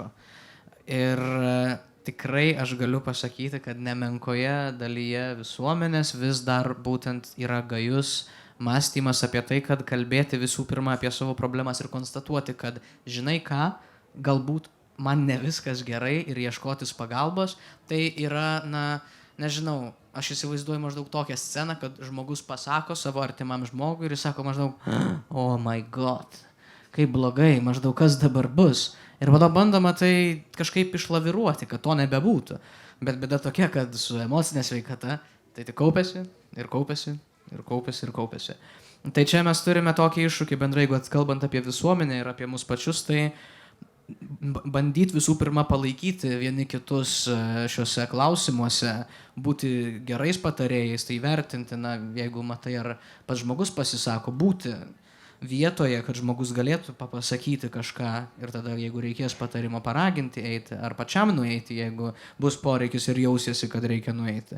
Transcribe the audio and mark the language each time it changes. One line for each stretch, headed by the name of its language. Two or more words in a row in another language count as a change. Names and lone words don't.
Lithuanian: Ir tikrai aš galiu pasakyti, kad nemenkoje dalyje visuomenės vis dar būtent yra gajus mąstymas apie tai, kad kalbėti visų pirma apie savo problemas ir konstatuoti, kad žinai ką, galbūt man ne viskas gerai ir ieškotis pagalbos, tai yra, nežinau, aš įsivaizduoju maždaug tokią sceną, kad žmogus pasako savo artimam žmogui ir jis sako maždaug,
English: oh my god,
Lithuanian: kaip blogai, maždaug kas dabar bus. Ir vado bandoma tai kažkaip išlaviruoti, kad to nebebūtų. Bet bėda tokia, kad su emocinė sveikata tai tik kaupiasi ir kaupiasi ir kaupiasi ir kaupiasi. Tai čia mes turime tokį iššūkį bendrai, jeigu kalbant apie visuomenę ir apie mus pačius, tai bandyti visų pirma palaikyti vieni kitus šiuose klausimuose, būti gerais patarėjais, tai vertinti, jeigu matai, ar pats žmogus pasisako, būti vietoje, kad žmogus galėtų pasakyti kažką ir tada, jeigu reikės patarimo, paraginti eiti ar pačiam nueiti, jeigu bus poreikis ir jausiesi, kad reikia nueiti.